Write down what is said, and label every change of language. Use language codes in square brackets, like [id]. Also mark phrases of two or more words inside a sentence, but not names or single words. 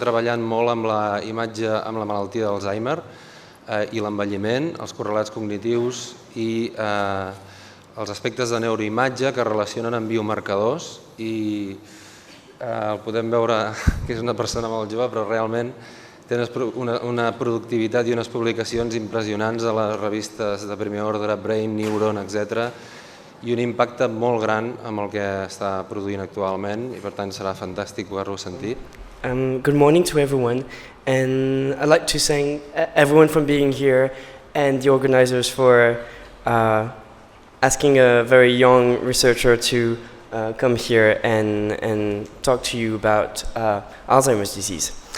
[ca] treballant molt amb la imatge, amb la malaltia d'Alzheimer i l'envelliment, els correlats cognitius i els aspectes de neuroimatge que relacionen amb biomarcadors, i el podem veure que és una persona molt jove, però realment té una productivitat i unes publicacions impressionants a les revistes de primer ordre, Brain, Neuron, etc., i un impacte molt gran amb el que està produint actualment, i per tant serà fantàstic poder-lo sentir. [en] Good morning to everyone, and I'd like to thank everyone for being here and the organizers for asking a very young researcher to come here and talk to you about Alzheimer's disease.